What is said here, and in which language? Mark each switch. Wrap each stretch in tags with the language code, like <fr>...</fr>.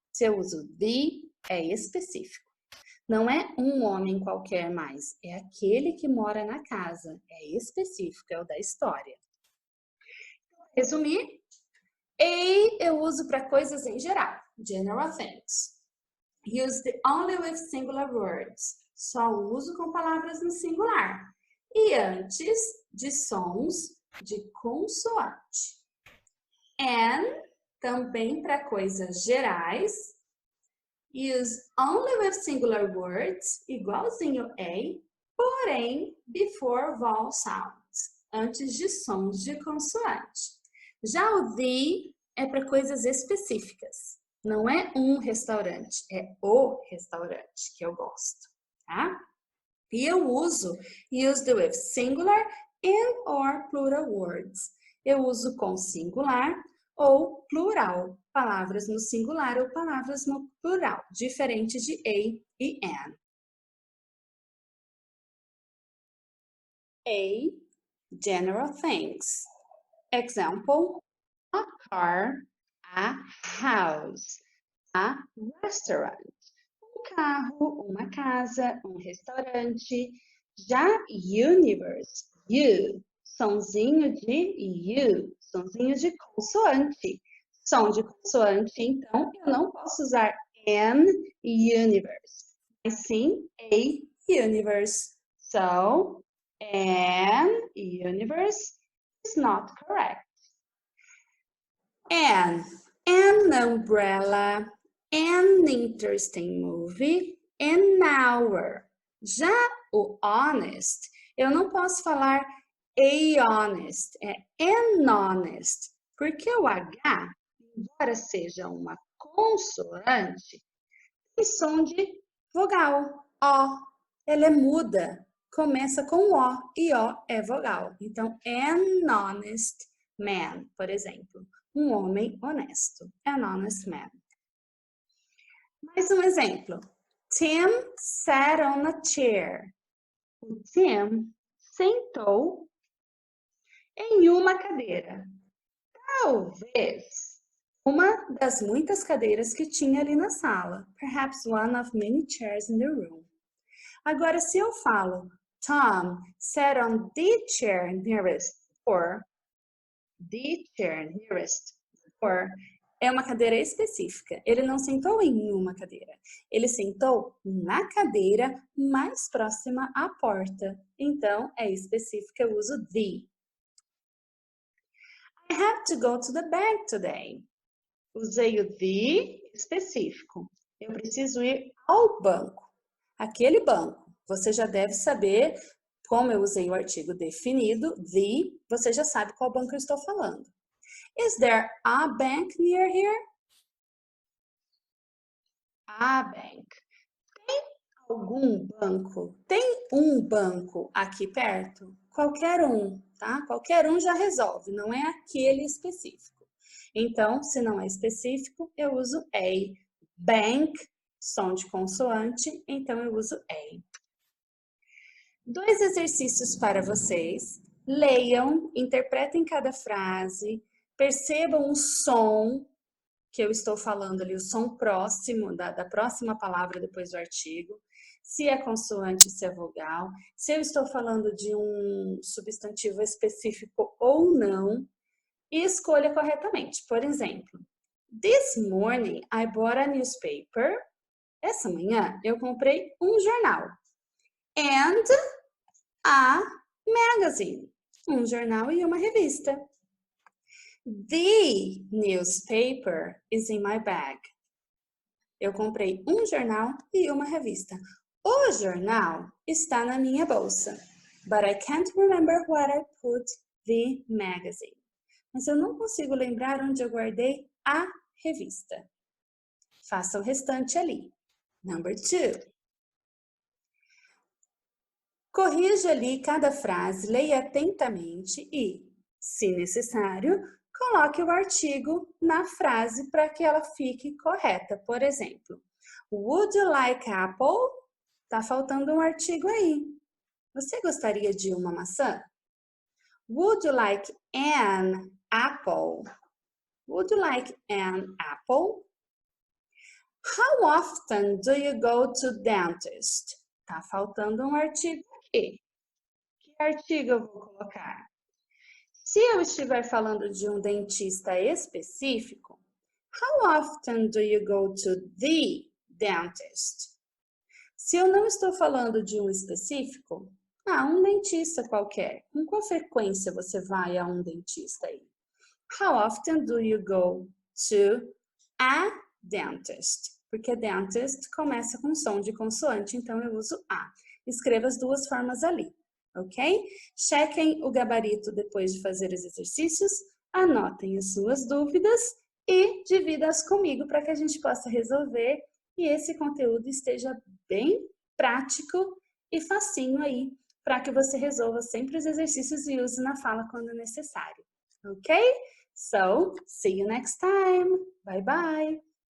<pt>Se eu uso the, é específico. Não é um homem qualquer mais, é aquele que mora na casa. É específico, é o da história. Resumir, a eu uso para coisas em geral,</pt> <en>general things. Used only with singular words.</en> <pt>Só uso com palavras no singular. E antes de sons de consoante. And, também para coisas gerais.</pt> <en>Use only with singular words,</en> <pt>igualzinho a, porém,</pt> <en>before vowel sounds,</en> <pt>antes de sons de consoante. Já o the é para coisas específicas. Não é um restaurante, é o restaurante que eu gosto, tá? E eu uso</pt> <en>used with singular and or plural words.</en> <pt>Eu uso com singular ou plural, palavras no singular ou palavras no plural, diferente de a e an.</pt> <en>A, general things. Example, a car, a house, a restaurant.</en> <pt>Um carro, uma casa, um restaurante. Já universe, you, sonzinho de you, sonzinho de consoante. Som de consoante, então eu não posso usar</pt> <en>an universe,</en> <pt>mas sim</pt> <en>a universe. So, an universe is not correct. An umbrella, an interesting movie, an hour.</en> <pt>Já o honest, eu não posso falar a honest, é</pt> <en>an honest,</en> <pt>porque o H, embora seja uma consoante, tem som de vogal, O. Ela é muda, começa com O e O é vogal. Então,</pt> <en>an honest man,</en> <pt>por exemplo. Um homem honesto.</pt> <en>An honest man.</en> <pt>Mais um exemplo.</pt> <en>Tim sat on a chair.</en> <pt>O Tim sentou em uma cadeira. Talvez uma das muitas cadeiras que tinha ali na sala.</pt> <en>Perhaps one of many chairs in the room.</en> <pt>Agora, se eu falo</pt> <en>Tom sat on the chair nearest or</en> <pt>the chair nearest or é uma cadeira específica. Ele não sentou em uma cadeira. Ele sentou na cadeira mais próxima à porta. Então, é específica, eu uso the.</pt> <en>I have to go to the bank today.</en> <pt>Usei o the específico. Eu preciso ir ao banco. Aquele banco. Você já deve saber, como eu usei o artigo definido, the, você já sabe qual banco eu estou falando.</pt> <en>Is there a bank near here? A bank.</en> <pt>Tem algum banco? Tem um banco aqui perto? Qualquer um, tá? Qualquer um já resolve, não é aquele específico. Então, se não é específico, eu uso a. Bank, som de consoante, então eu uso a. 2 exercícios para vocês. Leiam, interpretem cada frase, percebam o som que eu estou falando ali, o som próximo, da próxima palavra depois do artigo. Se é consoante, se é vogal. Se eu estou falando de um substantivo específico ou não. E escolha corretamente. Por exemplo,</pt> <en>this morning I bought a newspaper.</en> <pt>Essa manhã eu comprei um jornal.</pt> <en>And a magazine.</en> <pt>Um jornal e uma revista.</pt> <en>The newspaper is in my bag.</en> <pt>Eu comprei um jornal e uma revista. O jornal está na minha bolsa.</pt> <en>But I can't remember where I put the magazine.</en> <pt>Mas eu não consigo lembrar onde eu guardei a revista. Faça o restante ali.</pt> <en>Number 2.</en> <pt>Corrija ali cada frase, leia atentamente e, se necessário, coloque o artigo na frase para que ela fique correta. Por exemplo,</pt> <en>would you like apple?</en> <pt>Tá faltando um artigo aí. Você gostaria de uma maçã?</pt> <en>Would you like an apple? Would you like an apple? How often do you go to dentist?</en> <pt>Tá faltando um artigo aqui. Que artigo eu vou colocar? Se eu estiver falando de um dentista específico,</pt> <en>how often do you go to the dentist?</en> <pt>Se eu não estou falando de um específico, um dentista qualquer. Com qual frequência você vai a um dentista aí?</pt> <en>How often do you go to a dentist?</en> <pt>Porque dentist começa com som de consoante, então eu uso a. Escreva as duas formas ali, ok? Chequem o gabarito depois de fazer os exercícios, anotem as suas dúvidas e divida-as comigo para que a gente possa resolver e esse conteúdo esteja bem prático e facinho aí, para que você resolva sempre os exercícios e use na fala quando necessário, ok?</pt> <en>So, see you next time. Bye bye.</en>